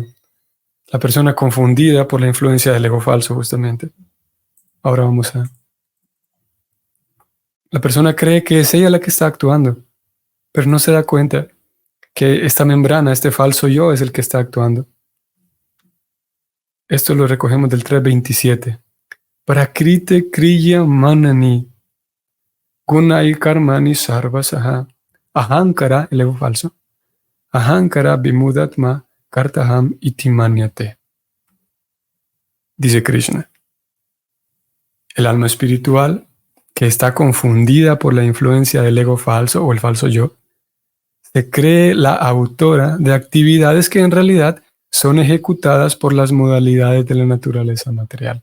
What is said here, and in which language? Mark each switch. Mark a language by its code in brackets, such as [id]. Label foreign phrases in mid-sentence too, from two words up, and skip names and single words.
[es] La persona confundida por la influencia del ego falso, justamente. Ahora vamos a... La persona cree que es ella la que está actuando, pero no se da cuenta que esta membrana, este falso yo, es el que está actuando. Esto lo recogemos del 3.27. [sa] प्रकृते क्रिया मनानि गुणै कर्माणि सर्वसह अहंकार, [es] el ego falso, [sa] अहंकार विमुदात्मा कर्ताहम् इति मन्यते. [es] Dice Krishna, el alma espiritual que está confundida por la influencia del ego falso o el falso yo, se cree la autora de actividades que en realidad son ejecutadas por las modalidades de la naturaleza material.